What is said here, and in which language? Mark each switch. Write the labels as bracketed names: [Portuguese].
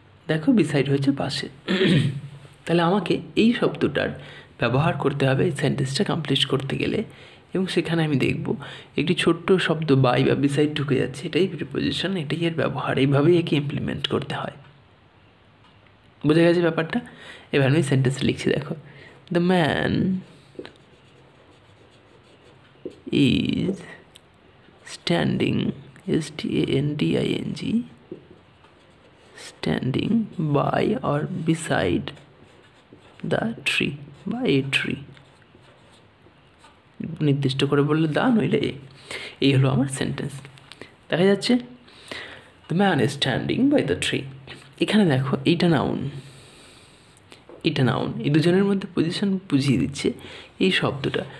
[Bangla] দেখো বিসাইড হচ্ছে পাশে। তাহলে আমাকে এই শব্দটার ব্যবহার করতে হবে এই সেন্টেন্সটা কমপ্লিট করতে গেলে, এবং সেখানে আমি দেখব একটি ছোট্ট শব্দ বাই বা বিসাইড ঢুকে যাচ্ছে, এটাই প্রিপোজিশন, এটাই এর ব্যবহার, এইভাবেই একে ইমপ্লিমেন্ট করতে হয়। বোঝা গেছে ব্যাপারটা? এবার আমি সেন্টেন্সটা লিখছি, দেখো [English] The man is standing, standing, standing by or beside the tree, by a tree। [Bangla] নির্দিষ্ট করে বললে দা, নইলে এই হলো আমার সেন্টেন্স। দেখা যাচ্ছে [English] The man is standing by the tree. [Bangla] এখানে দেখো এইটা নাউন, এটা নাউন, এই দুজনের মধ্যে পজিশন বুঝিয়ে দিচ্ছে এই শব্দটা।